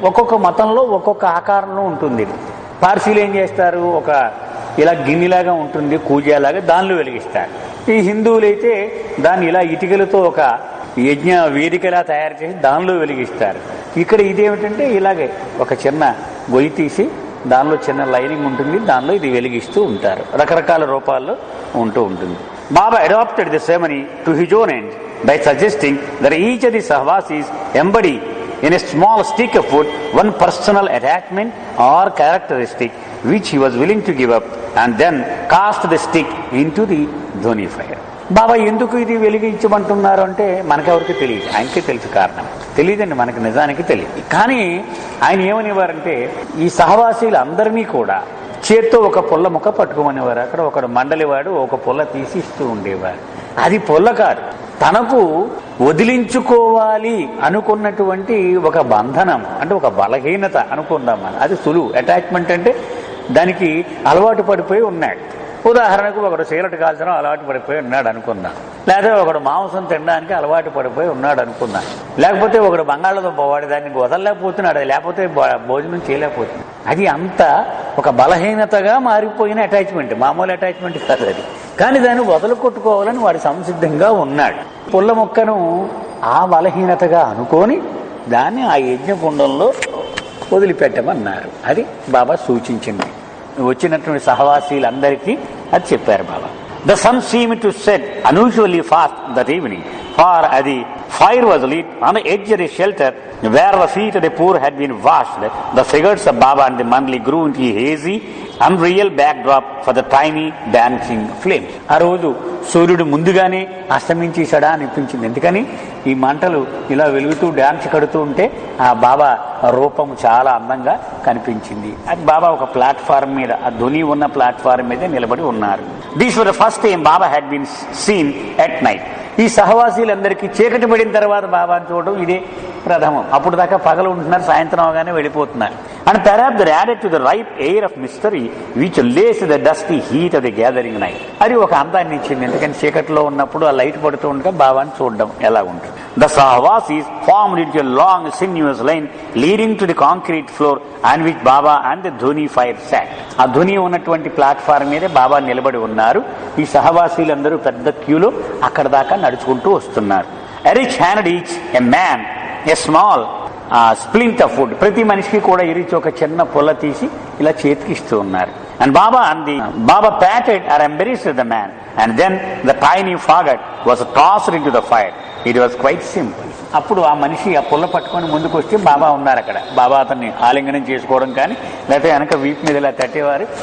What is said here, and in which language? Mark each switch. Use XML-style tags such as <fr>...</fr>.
<te>ఒక్కొక్క మతంలో ఒక్కొక్క ఆకారంలో ఉంటుంది. పార్సీలు ఏం చేస్తారు, ఒక ఇలా గిన్నెలాగా ఉంటుంది కూజాలాగా, దానిలో వెలిగిస్తారు. ఈ హిందువులైతే దాన్ని ఇలా ఇటుకలతో ఒక యజ్ఞ వేదికలా తయారు చేసి దానిలో వెలిగిస్తారు. ఇక్కడ ఇదేమిటంటే ఇలాగే ఒక చిన్న గొయ్యి తీసి దానిలో చిన్న లైనింగ్ ఉంటుంది, దానిలో ఇది వెలిగిస్తూ ఉంటారు. రకరకాల రూపాల్లో ఉంటూ ఉంటుంది.</te> <en>Baba adopted the ceremony to his own end by suggesting that each of the Sahavasis embody in a small stick of wood one personal attachment or characteristic which he was willing to give up and then cast the stick into the dhoni fire.</en> <te>బాబా ఎందుకు ఇది వెలిగించమంటున్నారు అంటే మనకెవరికి తెలియదు, ఆయనకే తెలుసు కారణం. తెలియదండి, మనకి నిజానికి తెలియదు. కానీ ఆయన ఏమనేవారంటే ఈ సహవాసీలు అందరినీ కూడా చేత్తో ఒక పుల్ల ముక్క పట్టుకోమనేవారు. అక్కడ ఒకడు మండలివాడు ఒక పుల్ల తీసి ఇస్తూ ఉండేవారు. అది పుల్ల కాదు, తనకు వదిలించుకోవాలి అనుకున్నటువంటి ఒక బంధనం, అంటే ఒక బలహీనత అనుకుందాం. అది సులువు. అటాచ్మెంట్ అంటే దానికి అలవాటు పడిపోయి ఉన్నాడు. ఉదాహరణకు ఒకడు సిగరెట్ కాల్చడం అలవాటు పడిపోయి ఉన్నాడు అనుకుందాం, లేదా ఒకడు మాంసం తినడానికి అలవాటు పడిపోయి ఉన్నాడు అనుకుందాం, లేకపోతే ఒకడు బంగాళదుంప వాడి దాన్ని వదలలేకపోతున్నాడు, లేకపోతే భోజనం చేయలేకపోతున్నాడు. అది అంత ఒక బలహీనతగా మారిపోయిన అటాచ్మెంట్, మామూలు అటాచ్మెంట్ కాదు అది. కానీ దాన్ని వదలుకొట్టుకోవాలని వాడు సంసిద్ధంగా ఉన్నాడు. పుల్ల మొక్కను ఆ బలహీనతగా అనుకొని దాన్ని ఆ యజ్ఞకుండంలో వదిలిపెట్టమన్నారు. అది బాబా సూచించింది. వచ్చినటువంటి సహవాసీలందరికీ అది చెప్పారు బాబా.</te> <en>The sun seemed to set unusually fast that evening, for the fire was lit on the edge of the shelter where the feet of the poor had been washed. The figures of Baba and the Mandali grew into a hazy, unreal backdrop for the tiny dancing flames.</en> <te>ఆ రోజు సూర్యుడు ముందుగానే అస్తమించేశాడా అనిపించింది. ఎందుకని ఈ మంటలు ఇలా వెలుగుతూ డాన్స్ కడుతూ ఉంటే ఆ బాబా రూపం చాలా అందంగా కనిపించింది. అది బాబా ఒక ప్లాట్ఫారం మీద, ఆ ధ్వని ఉన్న ప్లాట్ఫారం మీద నిలబడి ఉన్నారు.</te> <en>This was the first time Baba had been seen at night.</en> <te>ఈ సహవాసీలందరికీ చీకటి పడిన తర్వాత బాబాను చూడడం ఇదే ప్రథమం. అప్పుడు దాకా పగలు ఉంటున్నారు, సాయంత్రం అవగానే వెళ్ళిపోతున్నారు.</te> <en>And perhaps they added to the ripe air of mystery which laced the dusty heat of the gathering night.</en> <te>అది ఒక అందాన్ని ఇచ్చింది. ఎందుకని చీకటిలో ఉన్నప్పుడు ఆ లైట్ పడుతూ ఉండగా బాబాను చూడడం ఎలా ఉంటుంది.</te> <en>The Sahavasis formed into a long sinuous line leading to the concrete floor on which Baba and the Dhuni fire sat.</en> <te>ఆ ధ్వని ఉన్నటువంటి ప్లాట్ఫామ్ మీదే బాబా నిలబడి ఉన్నారు. ఈ సహవాసీలందరూ పెద్ద క్యూలో అక్కడ దాకా నడుచుకుంటూ వస్తున్నారు.</te> <en>Each handed each a man a small splint of wood.</en> <te>ప్రతి మనిషికి కూడా ఇరిచి ఒక చిన్న పొల తీసి ఇలా చేతికి ఇస్తూ ఉన్నారు.</te> <en>And Baba patted or embraced the man, and then the tiny faggot was tossed into the fire. It was quite simple.</en> <te>అప్పుడు ఆ మనిషి ఆ పుల్ల పట్టుకొని ముందుకు వస్తే బాబా ఉన్నారు అక్కడ. బాబా అతన్ని ఆలింగనం చేసుకోవడం కానీ, లేకపోతే వెనక వీపు మీద ఇలా తట్టేవారు.</te>